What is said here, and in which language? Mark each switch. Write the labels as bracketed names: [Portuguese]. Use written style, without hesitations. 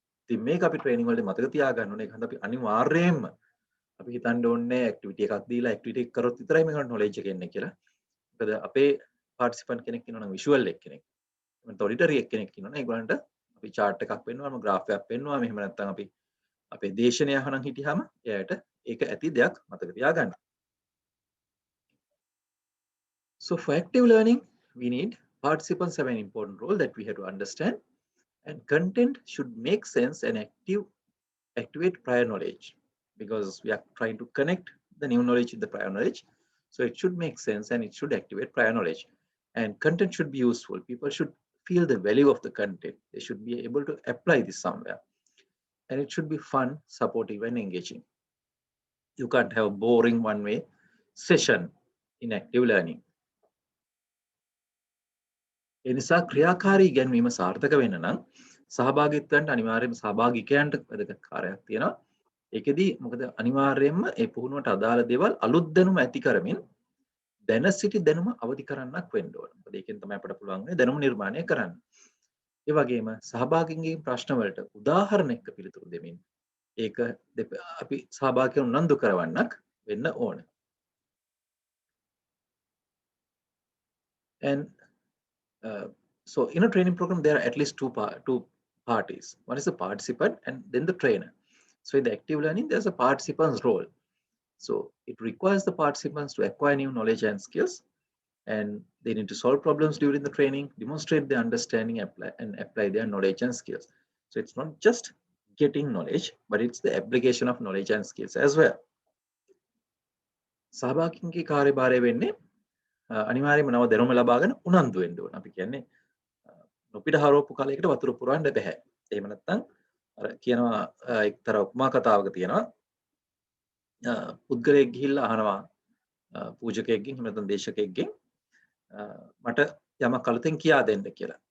[Sinhala] ඉතින් මේක අපි ට්‍රේනින් වලදී මතක තියාගන්න ඕනේ. ඒක හන්ද අපි අනිවාර්යයෙන්ම අපි හිතන්න ඕනේ ඇක්ටිවිටි එකක් දීලා ඇක්ටිවිටි එක කරොත් විතරයි මේකට නොලෙජ් එක එන්නේ කියලා. මොකද අපේ පාටිසිපන්ට් කෙනෙක් ඉන්නවා නම් විෂුවල් එක්කෙනෙක්. එතකොට ඔඩිටරි එක්කෙනෙක් ඉන්නවා නම් ඒගොල්ලන්ට අපි chart එකක් පෙන්වනවා, graph එකක් පෙන්වනවා. මෙහෙම නැත්නම් අපි අපේ දේශනය අහනම් හිටියාම එයාට ඒක ඇති දෙයක් මතක තියාගන්න. [English] So for active learning, we need participants have an important role that we have to understand, and content should make sense and activate prior knowledge, because we are trying to connect the new knowledge with the prior knowledge. So it should make sense and it should activate prior knowledge. And content should be useful. People should feel the value of the content. They should be able to apply this somewhere. And it should be fun, supportive, and engaging. You can't have a boring one-way session in active learning. [Sinhala] ඒ නිසා ක්‍රියාකාරී ඉගෙනීම සාර්ථක වෙන්න නම් සහභාගීත්වයන්ට අනිවාර්යයෙන්ම සහභාගිකයන්ට වැදගත් කාර්යයක් තියෙනවා. ඒකෙදි මොකද අනිවාර්යයෙන්ම ඒ පුහුණුවට අදාළ දේවල් අලුත් දැනුම ඇති කරමින් දැන සිටි දැනුම අවදි කරන්නක් වෙන්න ඕන. මොකද ඒකෙන් තමයි අපිට පුළුවන් දැනුම නිර්මාණය කරන්න. ඒ වගේම සහභාගීන්ගේ ප්‍රශ්න වලට උදාහරණ එක්ක පිළිතුරු දෙමින් ඒක අපි සහභාගීව උනන්දු කරවන්නක් වෙන්න ඕන. [English] And so in a training program, there are at least two parties. One is the participant and then the trainer. So in the active learning, there's a participant's role. So it requires the participants to acquire new knowledge and skills, and they need to solve problems during the training, demonstrate their understanding, apply their knowledge and skills. So it's not just getting knowledge, but it's the application of knowledge and skills as well. [Sinhala] සහභාගීන්ගේ කාර්යභාරය වෙන්නේ අනිවාර්යයෙන්ම නව දැනුම ලබාගෙන උනන්දු වෙන්න ඕන. අපි කියන්නේ නොපිට හරවපු කලයකට වතුර පුරවන්න බෑ. එහෙම නැත්නම් අර කියනවා එක්තරා උපමා කතාවක තියෙනවා පුද්ගලයෙක් ගිහිල්ලා අහනවා පූජකයෙක්ගෙන් එහෙම නැත්නම් දේශකයෙක්ගෙන් මට යමක් අලුතෙන් කියා දෙන්න කියලා.